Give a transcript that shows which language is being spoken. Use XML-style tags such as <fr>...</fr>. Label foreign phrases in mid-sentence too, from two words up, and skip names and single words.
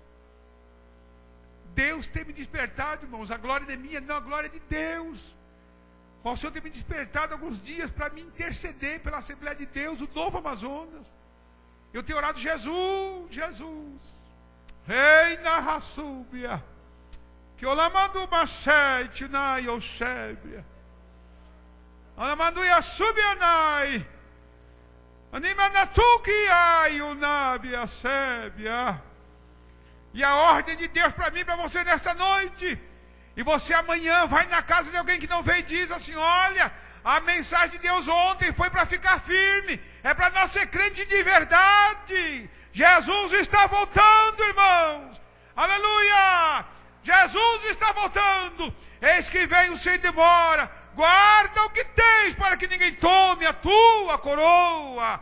<pt>Deus tem me despertado, irmãos, a glória não é minha, não, a glória é de Deus. O Senhor tem me despertado alguns dias para me interceder pela Assembleia de Deus, o Novo Amazonas. Eu tenho orado, Jesus, Reina Rassúbia, que Olamandu Machete na Yoshébia, Olamandu Yassubianai, Animanatuki ai Unabia Sébia. E a ordem de Deus para mim, para você nesta noite. E você amanhã vai na casa de alguém que não veio e diz assim: olha, a mensagem de Deus ontem foi para ficar firme, é para nós ser crente de verdade. Jesus está voltando, irmãos, aleluia, Jesus está voltando, eis que venho sem demora, guarda o que tens para que ninguém tome a tua coroa.</pt>